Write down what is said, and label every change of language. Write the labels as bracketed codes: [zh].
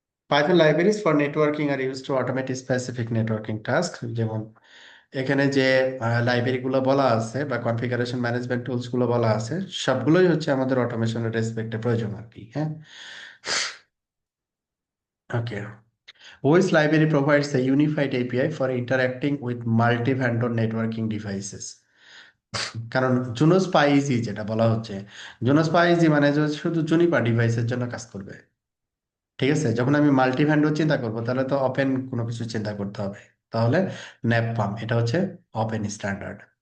[en] Python libraries for networking are use to automate specific networking task, [bn] যেমন এখানে যে library গুলো বলা আছে বা কনফিগারেশন ম্যানেজমেন্ট টুলস গুলো বলা আছে, সবগুলোই হচ্ছে আমাদের অটোমেশনের রেসপেক্টে প্রয়োজন আর কি। হ্যাঁ, ওকে। [en] OS library provides a unified API for interacting with multi-vendor networking devices. [bn] কারণ জুনোস পাইজি যেটা বলা হচ্ছে, জুনোস পাইজি মানে যে শুধু জুনিপার ডিভাইসের জন্য কাজ করবে। ঠিক আছে, যখন আমি মাল্টি ভেন্ডর চিন্তা করব, তাহলে তো ওপেন কোনো কিছু চিন্তা করতে হবে। তাহলে ন্যাপপাম এটা হচ্ছে ওপেন স্ট্যান্ডার্ড।